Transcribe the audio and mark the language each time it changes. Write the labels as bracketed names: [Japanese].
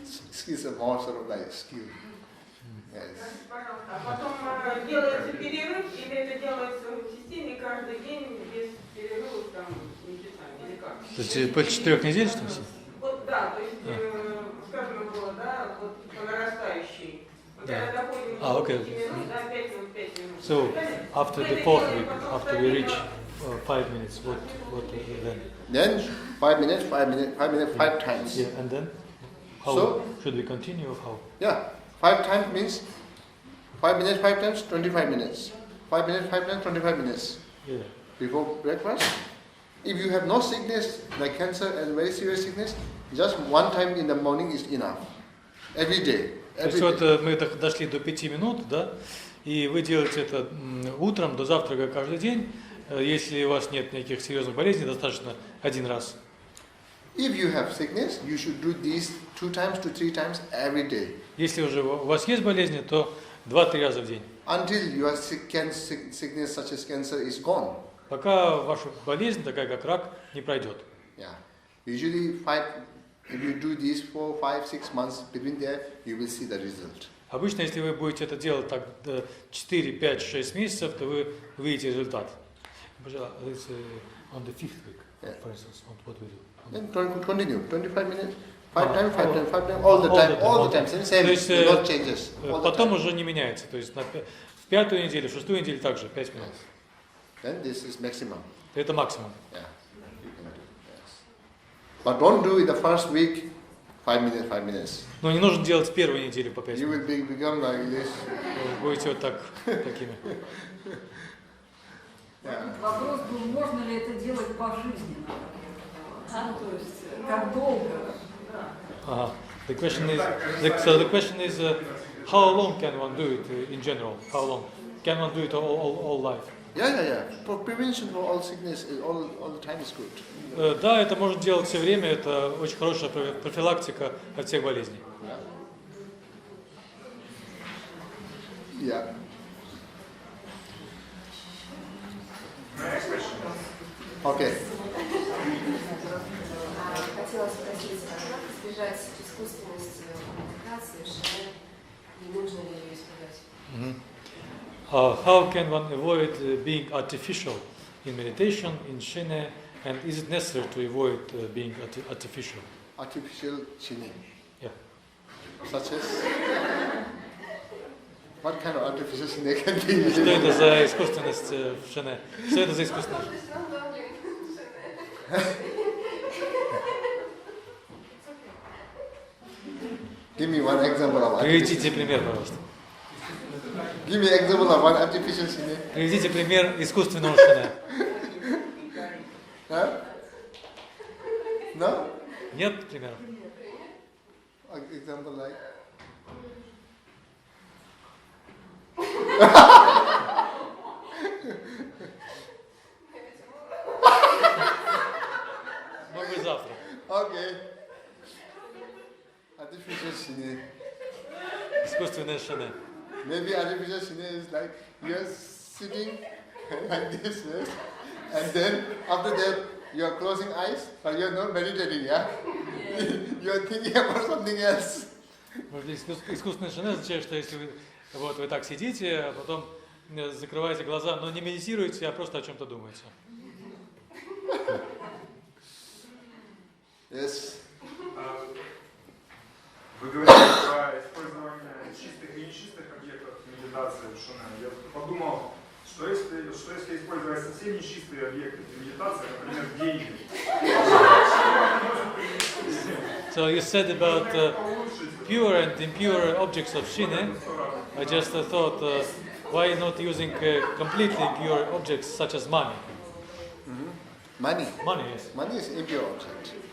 [English] Skills are more sort of like skill. Yes. [Russian] Пожалуйста, а потом делается перерыв, или это делается в системе каждый день без перерывов там месяцами, или как? То есть после 4 недель, что ли? Вот да, то есть, сказано было, да, вот по нарастающей. Вот когда доходим до 5 минут, да, 5 минут, 5 минут. [English] So, after the 4th week, after we reach 5 minutes, what then? Then 5 minutes, 5 minutes, 5 minutes, 5 times. Yeah, and then? How So, should we continue or how? Yeah, 5 times means 5 minutes, 5 times, 25 minutes. 5 minutes, 5 times, 25 minutes. Yeah. Before breakfast. If you have no sickness, like cancer and very serious sickness, just one time in the morning is enough. Every day. [Russian] То есть вот мы дошли до 5 минут, да, и вы делаете это утром до завтрака каждый день. Если у вас нет никаких серьезных болезней, достаточно один раз. [English] If you have sickness, you should do this 2 times to 3 times every day. [Russian] Если уже у вас есть болезни, то 2-3 раза в день. [English] Until your sickness such as cancer is gone. [Russian] Пока ваша болезнь, такая как рак, не пройдет. [English] Yeah. Usually if you do this 4, 5, 6 months between there, you will see the result. [Russian] Обычно, если вы будете это делать так 4, 5, 6 месяцев, то вы увидите результат. [English] On the 5th week, for instance, what we do. Then continue, 25 minutes, 5 times, 5 times, 5 times, all the time, same, no changes. [Russian] Потом уже не меняется, то есть в 5-ю неделю, в 6-ю неделю также 5 минут. [English] Then this is maximum. [Russian] Это максимум. [English] Yeah, you can do. Yes. But don't do it the first week, 5 minutes, 5 minutes. [Russian] Но не нужно делать в первую неделю по 5 [English] You [Russian] минут. [English] will become like this. [Russian] Будете вот так, такими. Вопрос был, можно ли это делать пожизненно? То есть, как долго? [English] The question is, how long can one do it in general? How long? Can one do it all life? Yeah. For prevention for all sickness, all the time is good. Да, это можно делать все время, это очень хорошая профилактика от всех болезней. Yeah. Okay. [Russian] Хотела спросить, как избежать искусственности медитации, шаматхи, и нужно ли ее избегать? [English] How can one avoid being artificial in meditation, in shine, and is it necessary to avoid being artificial? Artificial shine. Yeah. Such as? What kind of artificial shine can be? [Russian] Что это за искусственность в шине? Что это за искусственность? [English] Give me one example of [Russian] Приведите пример, пожалуйста. [English] Give me example of one artificial shine. [Russian] Приведите пример искусственного шине. [English] Huh? No? [Russian] Нет примеров? [English] Example like? [Russian] Может быть, завтра. [English] Okay. Artificial shine. [Russian] Искусственное шине. [English] Maybe artificial shine is like you're sitting like this, yes? And then after that you're closing eyes, but you're not meditating, yeah? You're thinking about something else. [Russian] Искусственное шине означает, что если вы так сидите, а потом закрываете глаза, но не медитируете, а просто о чем-то думаете. [English] Yes. [Russian] Вы говорите про использование чистых и нечистых объектов медитации в шуне. Я подумал, что если использовать совсем нечистые объекты для медитации, например, деньги. [English] So you said about pure and impure objects of shine. I just thought, why not using completely pure objects such as money? Money. Money, yes. Money is impure object.